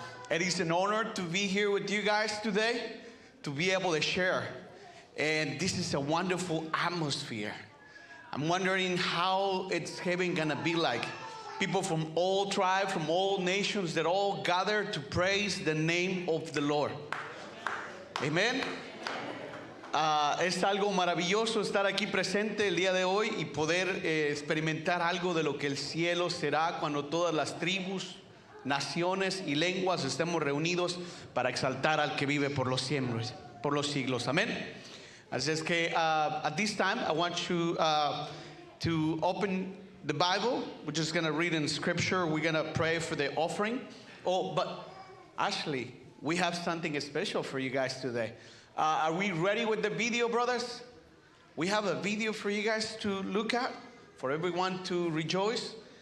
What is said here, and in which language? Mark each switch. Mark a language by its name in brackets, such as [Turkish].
[English] It is an honor to be here with you guys today, to be able to share. And this is a wonderful atmosphere. I'm wondering how it's heaven gonna be like. People from all tribes, from all nations, that all gather to praise the name of the Lord. Amen. [Spanish] Es algo maravilloso estar aquí presente el día de hoy y poder experimentar algo de lo que el cielo será cuando todas las tribus, naciones y lenguas estemos reunidos para exaltar al que vive por los siglos. Amén. Así es que [English] at this time I want you to open the Bible. We're just going to read in scripture. We're going to pray for the offering. Oh, but actually, we have something special for you guys today. Are we ready with the video, brothers? We have a video for you guys to look at, for everyone to rejoice.